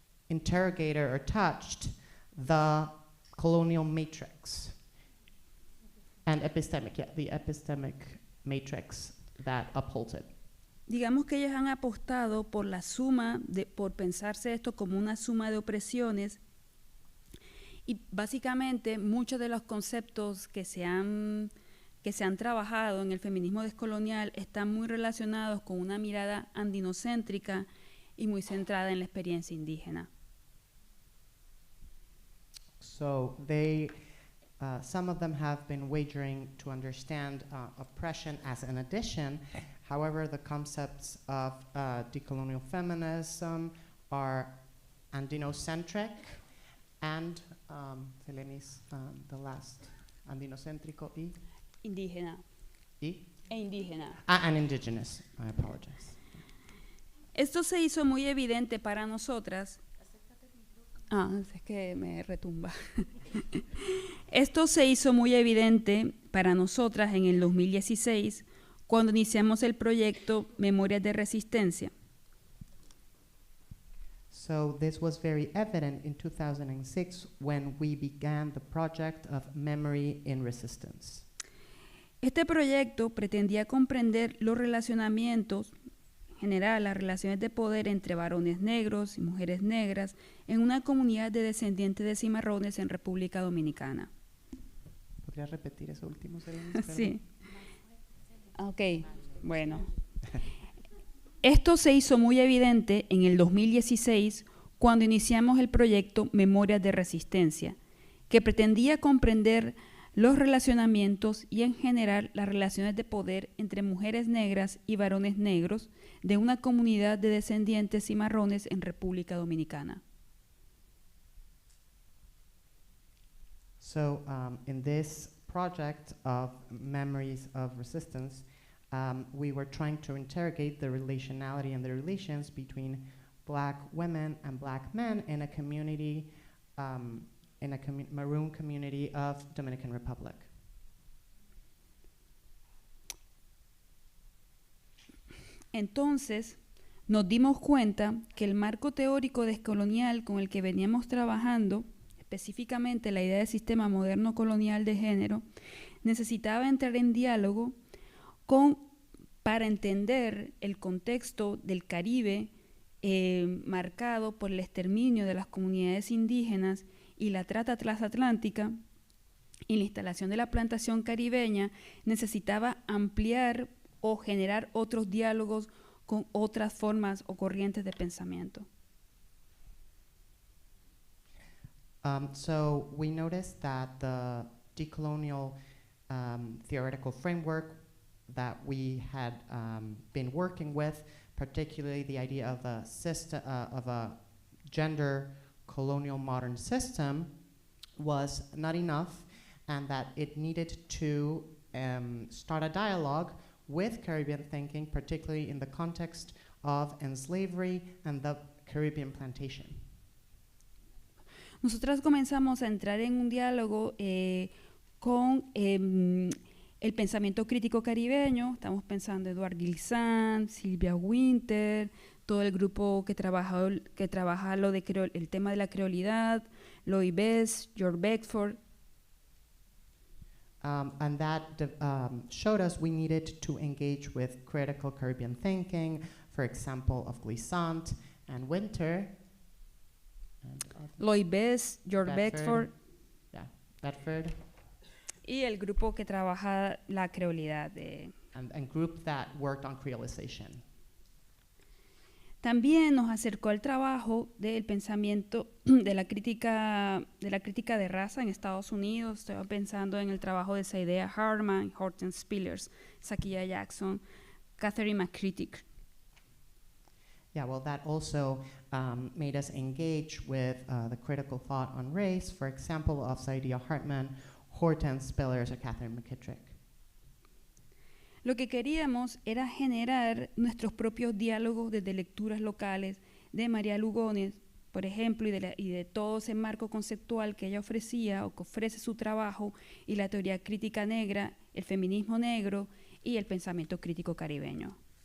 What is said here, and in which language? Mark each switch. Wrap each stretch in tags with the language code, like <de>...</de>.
<en>interrogated or touched the colonial matrix and epistemic, the epistemic matrix that upholds it.</en> <es>Digamos que ellos han apostado por la suma, por pensarse esto como una suma de opresiones, y básicamente muchos de los conceptos que se han trabajado en el feminismo descolonial están muy relacionados con una mirada andinocéntrica y muy centrada en la experiencia indígena.</es> <en>So they, some of them have been wagering to understand oppression as an addition. However, the concepts of decolonial feminism are andinocentric and, Selenis, the last,</en> <es>andinocéntrico y? Indígena. Y? E indígena.</es> <en>And indigenous, I apologize.</en> <es>Esto se hizo muy evidente para nosotras. Es que me retumba. Esto se hizo muy evidente para nosotras en el 2016, cuando iniciamos el proyecto Memorias de Resistencia.</es> <en>So this was very evident in 2006 when we began the project of Memory in Resistance.</en> <es>Este proyecto pretendía comprender los relacionamientos, en general las relaciones de poder entre varones negros y mujeres negras en una comunidad de descendientes de cimarrones en República Dominicana. ¿Podrías repetir eso último, Selena? Sí. Ok, bueno. Esto se hizo muy evidente en el 2016 cuando iniciamos el proyecto Memorias de Resistencia, que pretendía comprender los relacionamientos y en general las relaciones de poder entre mujeres negras y varones negros de una comunidad de descendientes cimarrones en República Dominicana.</es> <en>So in this project of Memories of Resistance, we were trying to interrogate the relationality and the relations between Black women and Black men in a community, in a maroon community of Dominican Republic.</en> <es>Entonces, nos dimos cuenta que el marco teórico descolonial con el que veníamos trabajando, específicamente la idea del sistema moderno colonial de género, necesitaba entrar en diálogo para entender el contexto del Caribe marcado por el exterminio de las comunidades indígenas y la trata transatlántica, y la instalación de la plantación caribeña necesitaba ampliar o generar otros diálogos con otras formas o corrientes de pensamiento.</es> <en>So we noticed that the decolonial theoretical framework that we had been working with, particularly the idea of a system of a gender colonial modern system, was not enough, and that it needed to start a dialogue with Caribbean thinking, particularly in the context of enslavery and the Caribbean plantation.</en> <es>Nosotras comenzamos a entrar en un diálogo con el pensamiento crítico caribeño. Estamos pensando en Edward Glissant, Sylvia Wynter, todo el grupo que trabaja lo de el tema de la creolidad, Lloyd Best, George Beckford.</es> <en>And that showed us we needed to engage with critical Caribbean thinking, for example, of Glissant and Wynter. Lloyd Best, George Beckford. Yeah, Bedford.</en> <es>Y el grupo que trabaja la creolidad.</es> <en>And group that worked on creolization.</en> <es>También nos acercó al trabajo del pensamiento de la crítica de raza en Estados Unidos. Estoy pensando en el trabajo de Saidiya Hartman, Hortense Spillers, Zakiya Jackson, Catherine McCretic.</es> <en>Yeah, well, that also made us engage with the critical thought on race, for example, of Saidiya Hartman, Hortense Spillers, or Catherine McKittrick.</en> <es>Lo que queríamos era generar nuestros propios diálogos desde lecturas locales de María Lugones, por ejemplo, y de todo ese marco conceptual que ella ofrecía o que ofrece su trabajo, y la teoría crítica negra, el feminismo negro y el pensamiento crítico caribeño.</es>